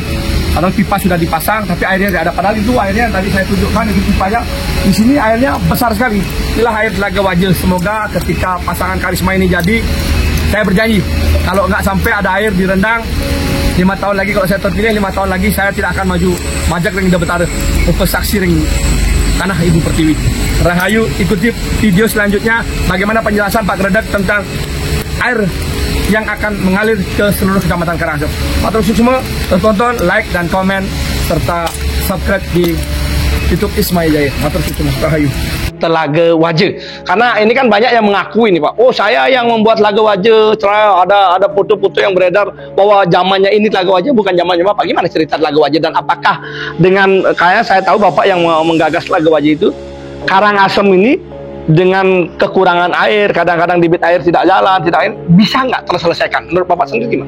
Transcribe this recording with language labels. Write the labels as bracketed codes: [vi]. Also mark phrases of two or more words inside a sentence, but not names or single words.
[id] Karena pipa sudah dipasang tapi airnya tidak ada. Padahal itu airnya tadi saya tunjukkan itu pipanya. Di sini airnya besar sekali. Inilah air Telaga Waje. Semoga ketika pasangan karisma ini jadi, saya berjanji kalau nggak sampai ada air di Rendang 5 tahun lagi, kalau saya terpilih 5 tahun lagi saya tidak akan maju [ban] majak ring Betara saksi ring [id] tanah Ibu Pertiwi. Rahayu, ikuti video selanjutnya bagaimana penjelasan Pak Gredet tentang air yang akan mengalir ke seluruh kecamatan Karangasem. [jv] Matur suwun [id] semua, tonton, like dan komen serta subscribe di YouTube Ismail Jaya. [jv] Matur suwun [id] semua. Rahayu. Telaga Waje. Karena ini kan banyak yang mengakui nih Pak. Oh, saya yang membuat Telaga Waje. Ada foto-foto yang beredar bahwa zamannya ini Telaga Waje bukan zamannya Bapak. Gimana cerita Telaga Waje dan apakah dengan kayak saya tahu Bapak yang menggagas Telaga Waje itu, Karangasem ini dengan kekurangan air, kadang-kadang debit air tidak jalan, bisa nggak terselesaikan? Menurut Bapak sendiri gimana?